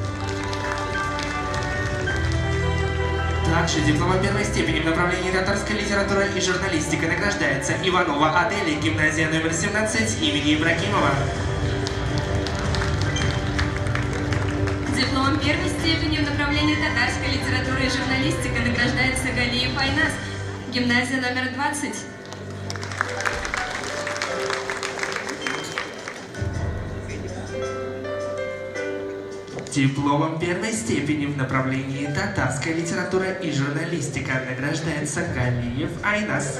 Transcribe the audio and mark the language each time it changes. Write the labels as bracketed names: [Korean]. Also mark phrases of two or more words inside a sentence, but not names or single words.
[Russian] Также дипломом первой степени в направлении татарская литература и журналистика награждается Иванова Аделя, гимназия номер 17 имени Ибрагимова. Дипломом первой степени в направлении татарская литература и журналистика награждается Галиев Айнас, гимназия номер 20. Дипломом первой степени в направлении татарская литература и журналистика награждается Галиев Айнас.